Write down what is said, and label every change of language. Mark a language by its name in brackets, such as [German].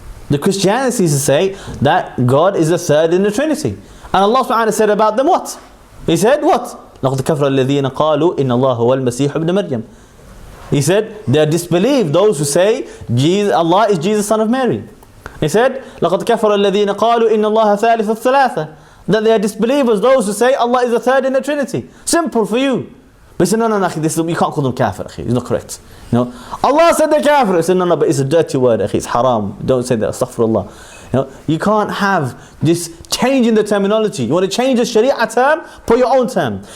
[English] The Christianity is to say that God is the third in the Trinity. And Allah subhanahu wa ta'ala said about them what? [Arabic] He said what? لَقَدْ كَفْرَ الَّذِينَ قَالُوا إِنَّ اللَّهَ هُوَ الْمَسِيحُ ابْنُ مَرْيَمَ. [English] He said they are disbelieved those who say Allah is Jesus son of Mary. [Arabic] He said لَقَدْ كَفَرَ الَّذِينَ قَالُوا إِنَّ اللَّهَ ثَالِثُ الثَّلَاثَةِ. [English] That they are disbelievers those who say Allah is the third in the Trinity. Simple for you. But he said, no, you can't call them kafir, akhi. It's not correct. Allah said they're kafir. He said, no, but it's a dirty word, akhi. It's haram. Don't say that. Astaghfirullah. You can't have this change in the terminology. You want to change the Sharia term, put your own term.